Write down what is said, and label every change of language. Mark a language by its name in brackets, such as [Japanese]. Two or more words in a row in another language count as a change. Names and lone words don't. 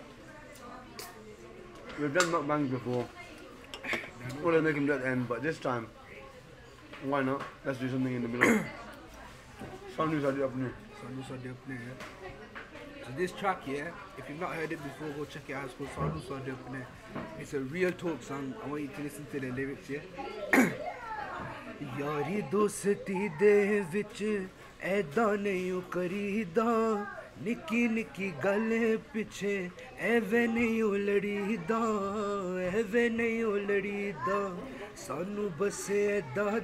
[English] We've done mukbangs before. We're gonna make him do it at the end, but this time, why not? Let's do something in the middle. Sanu Sadi opening. Sanu Sadi Apne, yeah. So this track, yeah, if you've not heard it before, go check it out. It's called Sanu Sadi Apne. It's a real talk song. I want you to listen to the lyrics, yeah. [Punjabi] ਯਾਰੀ ਦੋਸਤੀ ਦੇ ਵਿਚ ਐਦਾਂ ਨਹੀਂ ਕਰੀਦਾ ਨਿੱਕੀ ਨਿੱਕੀ ਗੱਲ ਪਿੱਛੇ ਐਵੇਂ ਨਹੀਂ ਲੜੀਦਾ ਐਵੇਂ ਨਹੀਂ ਲੜੀਦਾ ਸਾਨੂੰ ਬੱਸ ਐਦਾਂ